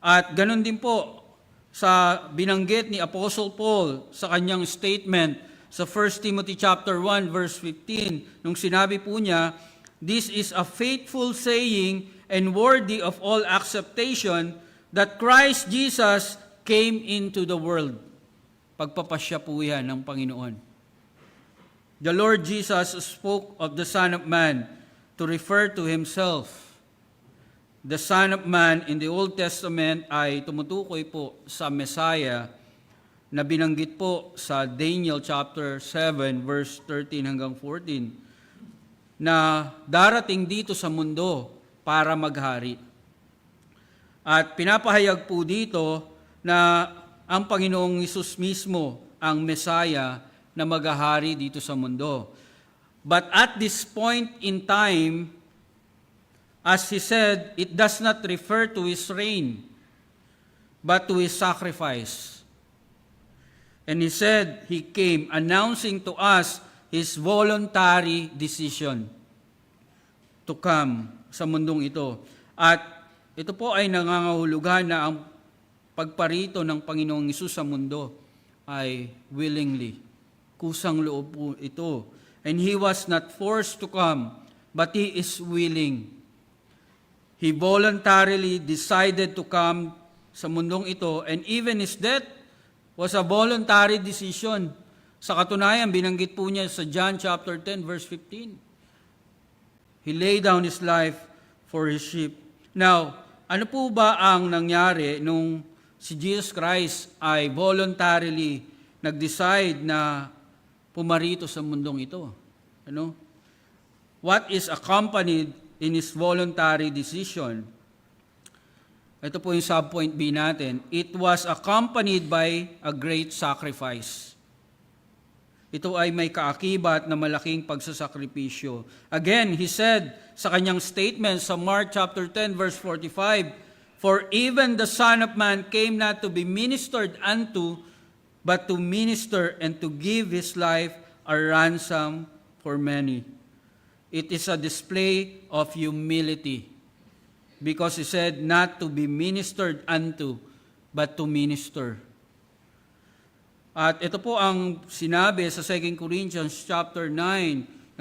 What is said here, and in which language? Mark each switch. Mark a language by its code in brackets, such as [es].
[tl] At ganun din po sa binanggit ni Apostle Paul sa kanyang statement sa 1 Timothy chapter 1 verse 15 nung sinabi po niya, [en] "This is a faithful saying and worthy of all acceptation that Christ Jesus came into the world." [tl] Pagpapasya po yan ng Panginoon. [en] The Lord Jesus spoke of the Son of Man to refer to Himself. The Son of Man in the Old Testament [tl] ay tumutukoy po sa Messiah na binanggit po sa Daniel chapter 7 verse 13 hanggang 14 na darating dito sa mundo para maghari. At pinapahayag po dito na ang Panginoong Hesus mismo ang Messiah na maghahari dito sa mundo. [en] But at this point in time, as He said, it does not refer to His reign, but to His sacrifice. And He said, He came announcing to us His voluntary decision to come [tl] sa mundong ito. At ito po ay nangangahulugan na ang pagparito ng Panginoong Hesus sa mundo ay willingly. Kusang loob po ito. [en] And He was not forced to come, but He is willing. He voluntarily decided to come [tl] sa mundong ito, [en] and even His death was a voluntary decision. [tl] Sa katunayan, binanggit po niya sa John chapter 10, verse 15. [en] He laid down His life for His sheep. [tl] Now, ano po ba ang nangyari nung si Jesus Christ ay voluntarily nag-decide na pumarito sa mundong ito? Ano? [en] What is accompanied in His voluntary decision? [tl] Ito po yung subpoint B natin. [en] It was accompanied by a great sacrifice. [tl] Ito ay may kaakibat na malaking pagsasakripisyo. [en] Again, He said [tl] sa kanyang statement sa [en] Mark chapter 10 verse 45, "For even the Son of Man came not to be ministered unto, but to minister and to give His life a ransom for many." It is a display of humility. Because He said not to be ministered unto, but to minister. [tl] At ito po ang sinabi sa 2 Corinthians chapter 9.